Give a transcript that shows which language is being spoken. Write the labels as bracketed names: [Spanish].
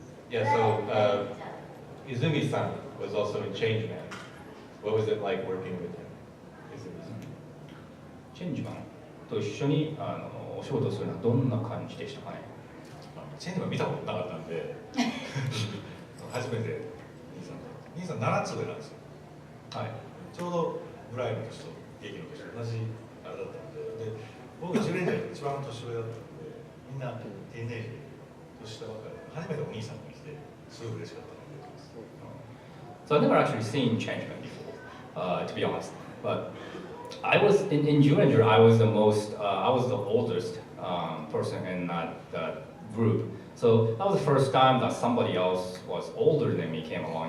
[English] Yeah, so Izumi-san was also in Changeman. What was it like working with him? Izumi-san. [Japanese] チェンジマンと一緒にお仕事するのはどんな感じでしたかね。チェンジマン見たことなかったんで初めて兄さん7つ上なんですよ。はい。ちょうどブライムとして劇の年同じあれだったんで、僕10年で一番年上だったんで、みんなティーンエイジ年下ばっかりで、初めてお兄さんが来てすごい嬉しかったので。 [English] So I've never actually seen Changeman before, to be honest. But I was in Zyuranger. I was the oldest person in that group. So that was the first time that somebody else was older than me came along.